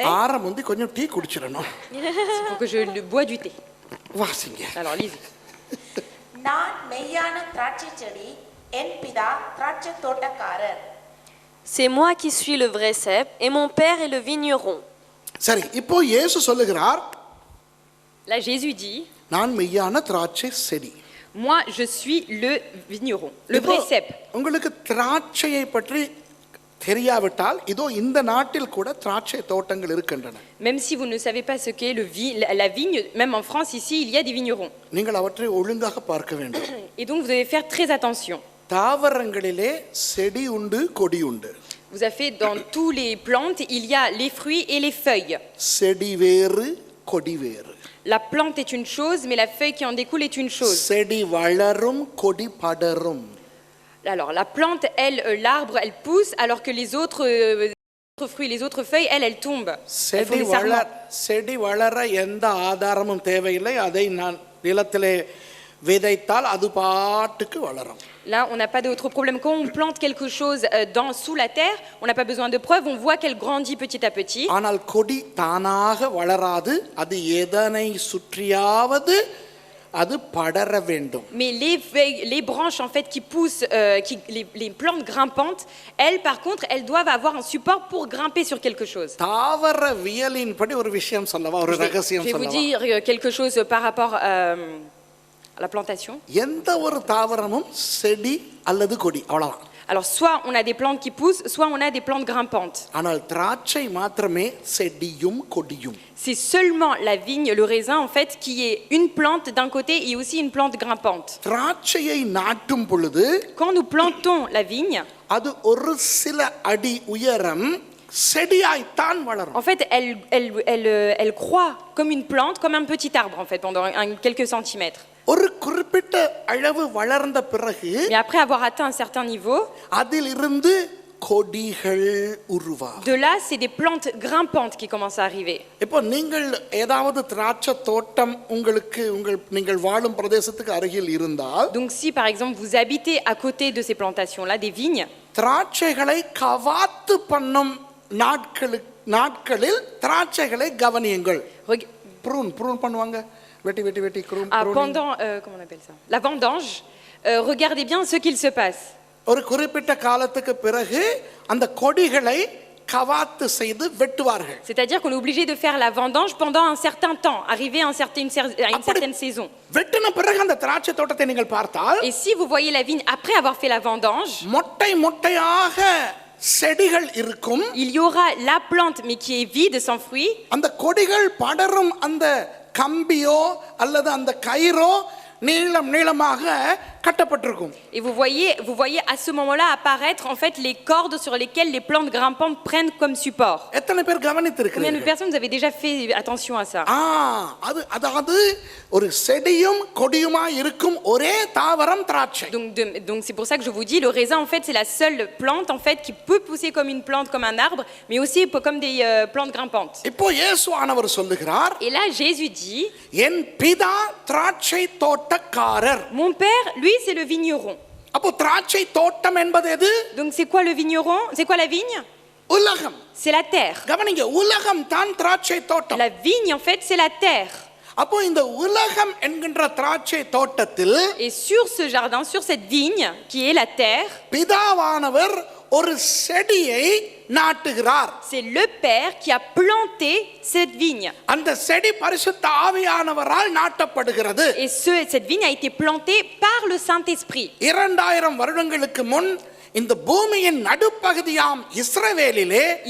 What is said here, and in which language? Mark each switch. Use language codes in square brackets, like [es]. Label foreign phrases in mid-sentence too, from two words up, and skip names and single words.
[ta] ஆரம்பி கொஞ்சம் டீ குடிச்சிடணும். [fr] c'est pour que je bois du thé. [ta] வாசிங்க. [fr] Alors, lisez. [ta] நான் மெய்யான திராட்சை செடி, என் பிதா திராட்சை தோட்டக்காரர். [fr] C'est moi qui suis le vrai cep et mon père est le vigneron. [ta] சரி, இப்போ இயேசு சொல்லுகிறார், [fr] Là, Jésus dit, [ta] நான் மெய்யான திராட்சை செடி. [fr] moi, je suis le vigneron, le vrai cep. [ta] உங்களுக்கு திராட்சையை பற்றி தெரியாவிட்டால் இதோ இந்த நாட்டில் கூட திராட்சை தோட்டங்கள் இருக்கின்றன. [fr] Même si vous ne savez pas ce qu'est la vigne, même en France, ici, il y a des vignerons. [ta] நீங்கள் அவற்றை ஒழுங்காக பார்க்க வேண்டும். [fr] Et donc, vous devez faire très attention. [ta] தாவரங்களிலே செடி உண்டு, கொடி உண்டு. [fr] Vous avez fait dans tous les plantes, il y a les fruits et les feuilles. [ta] செடி வேறு, கொடி வேறு. [fr] La plante est une chose, mais la feuille qui en découle est une chose. [ta] செடி வளரும், கொடி படரும். [fr] Alors la plante, elle, l'arbre, elle pousse, alors que les autres fruits, les autres feuilles, elles tombent. Elles font [ta] செடி [fr] des sarments. [ta] செடி வளர எந்த ஆதாரமும் தேவையில்லை. அதை நான் நிலத்திலே விதைத்தால் அது பாட்டுக்கு வளரும். [fr] Là, on n'a pas d'autre problème. Quand on plante quelque chose sous la terre, on n'a pas besoin de preuves, on voit qu'elle grandit petit à petit. [ta] ஆனால் கொடி தானாக வளராது. அது எதனை சுற்றியாவது அது படர வேண்டும். [fr] Mais les branches en fait qui poussent, les plantes grimpantes, elles par contre, elles doivent avoir un support pour grimper sur quelque chose. [ta] தாவரவியலின்படி ஒரு விஷயம் சொல்லவா, ஒரு [fr] Je [ta] ரகசியம் [fr] vais vous [ta] சொல்லவா. [fr] dire quelque chose par rapport à la plantation. [ta] எந்த ஒரு தாவரமும் செடி அல்லது கொடி அவ்வளவுதான். [fr] Alors soit on a des plantes qui poussent, soit on a des plantes grimpantes. [ta] ஆனால் திராட்சை மாத்திரமே செடியும் கொடியும். [fr] C'est seulement la vigne, le raisin en fait, qui est une plante d'un côté et aussi une plante grimpante. [ta] திராட்சையை நாட்டும் பொழுது [fr] Quand nous plantons la vigne, [ta] அது ஒரு சில அடி உயரம் செடியாய்த்தான் வளரும். [fr] en fait, elle croît comme une plante, comme un petit arbre en fait, pendant quelques centimètres. [ta] ஒரு குறிப்பிட்ட அளவு வளர்ந்த பிறகு [fr] Mais après avoir atteint un certain niveau, [ta] அதிலிருந்து கொடிகள் உருவாகும். [fr] de là, c'est des plantes grimpantes qui commencent à arriver. [ta] இப்போ நீங்கள் ஏதாவது திராட்சை தோட்டம் உங்களுக்கு நீங்கள் வாழும் பிரதேசத்துக்கு அருகில் இருந்தால், [fr] Donc si par exemple vous habitez à côté de ces plantations-là, des vignes, [ta] திராட்சைகளை கவாத்து பண்ணும் நாட்களில் திராட்சைகளை கவனியுங்கள். ப்ரூன் பண்ணுவாங்க, வெட்டி வெட்டி வெட்டி [fr] pendant, comment on appelle ça, la vendange, regardez bien ce qu'il se passe. [ta] ஒரு குறிப்பிட்ட காலத்துக்கு பிறகு அந்த கொடிகளை கவாத்து செய்து வெட்டுவார்கள். [fr] C'est-à-dire qu'on est obligé de faire la vendange pendant un certain temps, arrivé à une certaine saison. [ta] வெட்டின பிறகு அந்த திராட்சை தோட்டத்தை நீங்கள் பார்த்தால், [fr] Et si vous voyez la vigne après avoir fait la vendange, [ta] மொட்டை மொட்டையாக செடிகள் இருக்கும். [fr] il y aura la plante mais qui est vide, sans fruits. [ta] அந்த கொடிகள் படரும் அந்த கம்பியோ அல்லது அந்த கயிறோ நீளமாக கட்டப்பட்டிருக்கும். [fr] Et vous voyez à ce moment-là apparaître en fait les cordes sur lesquelles les plantes grimpantes prennent comme support. [ta] எத்தனை பேர் [fr] Combien de [ta] கவனித்திருக்கிறீர்கள்? [fr] personnes vous avez déjà fait attention à ça? [ta] அதாவது ஒரு செடியும் கொடியுமா இருக்கும் ஒரே தாவரம் திராட்சை. [fr] Donc c'est pour ça que je vous dis, le raisin en fait c'est la seule plante en fait qui peut pousser comme une plante, comme un arbre, mais aussi comme des plantes grimpantes. [ta] இப்போ இயேசுவானவர் சொல்லுகிறார், [fr] Et là Jésus dit, [ta] என் பிதா திராட்சை தோட்டக்காரர். [fr] mon père, lui c'est le vigneron. [ta] அப்போ திராட்சை தோட்டம் என்பது எது? [fr] Donc c'est quoi le vigneron? C'est quoi la vigne? [ta] உலகம். [fr] C'est la terre. [ta] கவனிங்க, உலகம் தான் திராட்சை தோட்டம். [fr] La vigne en fait c'est la terre. [ta] அப்போ இந்த உலகம் என்கின்ற திராட்சை தோட்டத்தில் [fr] Et sur ce jardin, sur cette vigne qui est la terre, [ta] பிதாவானவர் ஒரு செடியை நாட்டுகிறார். [fr] c'est le Père qui a planté cette vigne. [ta] அந்த செடி பரிசுத்த ஆவியானவரால் நாட்டப்படுகிறது. [fr] Et cette vigne a été plantée par le Saint-Esprit. [ta] 2000 வருடங்களுக்கு முன் இந்த பூமியின் நடுப்பகுதியாம் இஸ்ரவேலிலே